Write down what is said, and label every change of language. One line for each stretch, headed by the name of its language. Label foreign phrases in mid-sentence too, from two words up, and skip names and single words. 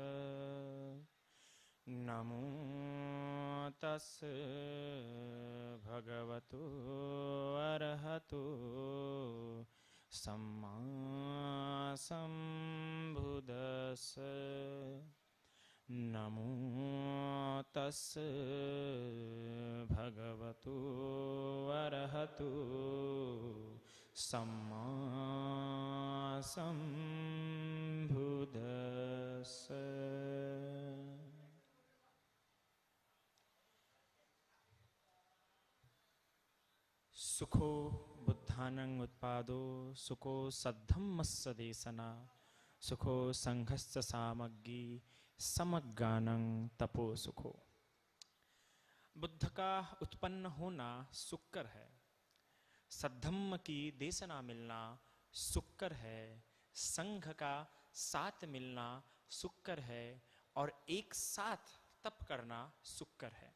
Pali: नमो तस् भगवतो अरहतो सम्मा सम्बुद्दस्स। नमो तस् भगवतो अरहतो सम्मा सम्बुद्दस्स। सुखो बुद्धानं उत्पादो सुखो सद्धम्मस्य देशना सुखो संघस्य सामग्री समज्ञानं तपो सुखो।
Hindi: बुद्ध का उत्पन्न होना सुक्कर है, सद्धम्म की देशना मिलना सुक्कर है, संघ का साथ मिलना सुक्कर है और एक साथ तप करना सुक्कर है।